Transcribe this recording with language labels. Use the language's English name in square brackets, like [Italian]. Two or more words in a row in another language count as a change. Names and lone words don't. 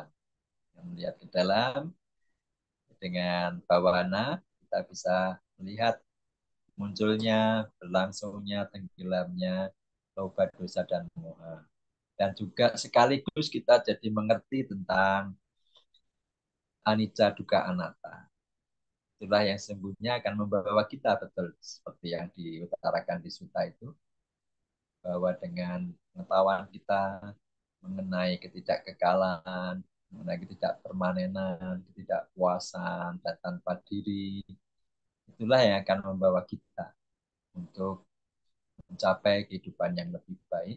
[Indonesian] Melihat ke dalam dengan bawana, kita bisa melihat munculnya, berlangsungnya, tenggelamnya, [Pali] loba dosa [Indonesian] dan moha. Dan juga sekaligus kita jadi mengerti tentang [Pali] anicca dukkha anatta. [Indonesian] Itulah yang sesungguhnya akan membawa kita betul seperti yang diutarakan di Sutta itu, bahwa dengan pengetahuan kita mengenai ketidakkekalan, mengenai ketidakpermanenan, ketidakpuasan, dan tanpa diri, itulah yang akan membawa kita untuk mencapai kehidupan yang lebih baik.